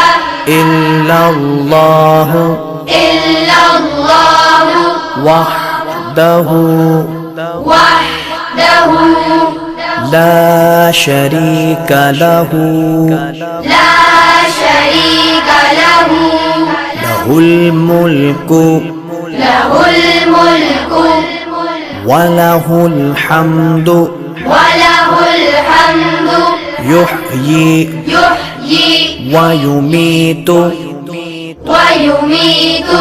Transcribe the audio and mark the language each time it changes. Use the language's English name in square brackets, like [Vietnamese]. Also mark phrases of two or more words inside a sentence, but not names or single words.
[Arabic] इल्लल्लाह इल्लल्लाह वहदहु वहदहु لا شريك له لا شريك له له الملك له الملك وله الحمد وله الحمد युह्यी युह्यी वयुमीतु वयुमीतु